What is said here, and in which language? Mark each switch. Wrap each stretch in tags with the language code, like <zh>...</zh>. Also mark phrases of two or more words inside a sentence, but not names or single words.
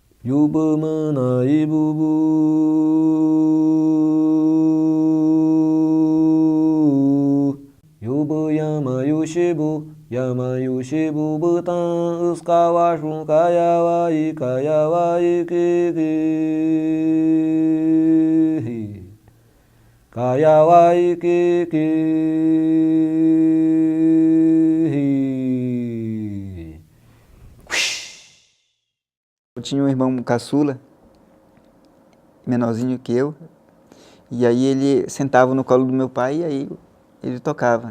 <cbs>Yubamana ibubu Yubayama yushibu Yama yushibu butan Uskawa shunkayawa ikayawa ikiki Kayawa ikiki</cbs> <pt>Eu tinha um irmão caçula, menorzinho que eu, e aí ele sentava no colo do meu pai e aí ele tocava, né?</pt>